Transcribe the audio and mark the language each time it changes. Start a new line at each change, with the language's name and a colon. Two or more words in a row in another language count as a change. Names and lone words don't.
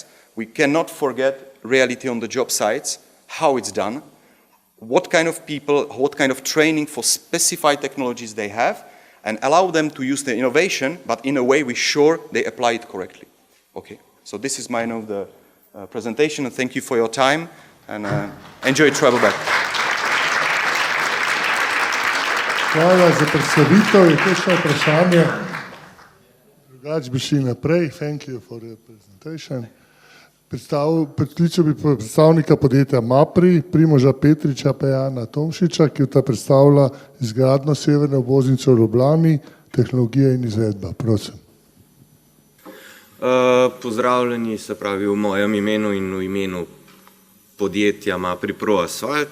English: We cannot forget reality on the job sites, how it's done, what kind of people, what kind of training for specified technologies they have, and allow them to use the innovation, but in a way we're sure they apply it correctly. Okay, so this is my end of the presentation, and thank you for your time, and enjoy travel back.
Slovenian: Hvala za predstavitev, je kakšno vprašanje? Drugače bi šli naprej.
English: Thank you for your presentation.
Slovenian: Poklical bi predstavnika podjetja Mapri, Primoža Petriča pa Jana Tomšiča, ki ta predstavlja izgradnjo severne obvoznice v Ljubljani, tehnologija in izvedba. Prosim. Pozdravljeni, se pravi v mojem imenu in v imenu podjetja Mapri proasfalt.